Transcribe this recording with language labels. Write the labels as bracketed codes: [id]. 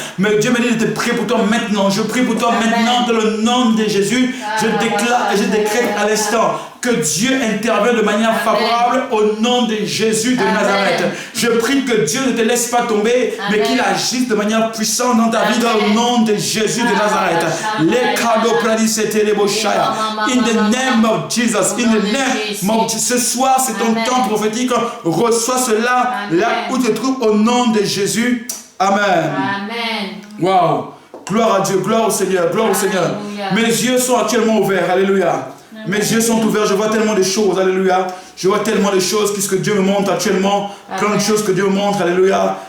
[fr] Mais Dieu me dit de te prier pour toi maintenant. Je prie pour toi maintenant dans le nom de Jésus. Je déclare et je décrète à l'instant que Dieu intervienne de manière favorable au nom de Jésus de Nazareth. Je prie que Dieu ne te laisse pas tomber, mais qu'il agisse de manière puissante dans ta vie, dans le nom de Jésus de Nazareth. Les cadeaux prédits, les boshaya. [en] In the name of Jesus, in the name of Jesus. [fr] Ce soir, c'est ton temps prophétique. Reçois cela là où tu te trouves au nom de Jésus. Amen. Amen. Wow. Gloire à Dieu, gloire au Seigneur, gloire au Seigneur. Mes yeux sont actuellement ouverts. Alléluia. Mes yeux sont ouverts, je vois tellement de choses, alléluia. Je vois tellement de choses, puisque Dieu me montre actuellement, plein de choses que Dieu me montre, alléluia.